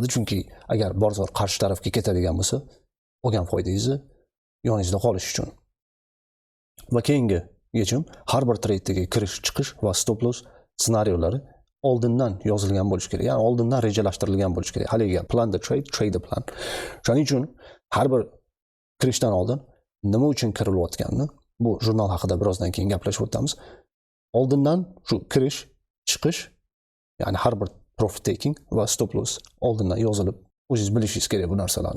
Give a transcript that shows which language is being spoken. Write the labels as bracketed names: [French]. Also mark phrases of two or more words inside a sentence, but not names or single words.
[Uzbek] Chunki agar bozor qarshi tarafga ketadigan bo'lsa, olgan foydangizni yoningizda qolish uchun. Va keyingi yechim har bir trade'ga kirish, chiqish va [English] stop loss [Uzbek] ssenariylari oldindan yozilgan bo'lishi kerak. Ya'ni oldindan rejalashtirilgan bo'lishi kerak. [English] Haliga plan the trade, trade the plan. [Uzbek] Shuning uchun har bir kirishdan oldin nima uchun kirilayotganini bu jurnal haqida birozdan keyin gaplashib o'tamiz. Oldindan shu kirish, chiqish, ya'ni har bir [English] profit taking [Uzbek] va [English] stop loss [Uzbek] oldindan yozilib, o'zingiz bilishingiz kerak bu narsalarni.